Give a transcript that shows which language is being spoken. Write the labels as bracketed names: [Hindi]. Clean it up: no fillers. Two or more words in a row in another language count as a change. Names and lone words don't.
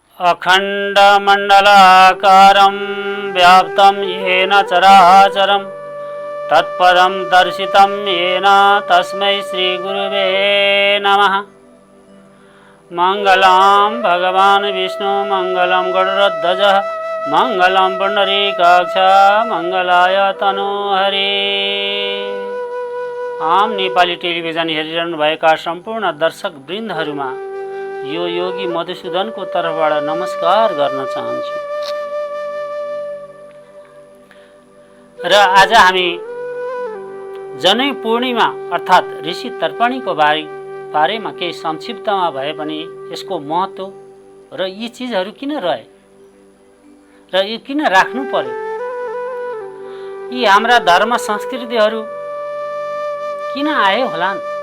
[Sanskrit] अखण्डमण्डलाकारं व्याप्तं येन चराचरं तत्पदं दर्शितं येन तस्मै श्रीगुरुवे नमः। मङ्गलं भगवान् विष्णु मङ्गलं गरुडध्वजः मङ्गलं पुण्डरीकाक्ष मङ्गलाय तनोहरि। [Nepali] आम नेपाली टेलिभिजन हेरिरहनु भएका सम्पूर्ण दर्शक वृन्दहरूमा यो योगी मधुसूदनको तर्फबाट नमस्कार गर्न चाहन्छु। र आज हामी जनै पूर्णिमा अर्थात् ऋषि तर्पणीको बारेमा केही संक्षिप्तमा भए पनि यसको महत्त्व र यी चिजहरू किन रहे र यो किन राख्नु पर्यो, यी हाम्रा धर्म संस्कृतिहरू किन आए होलान्,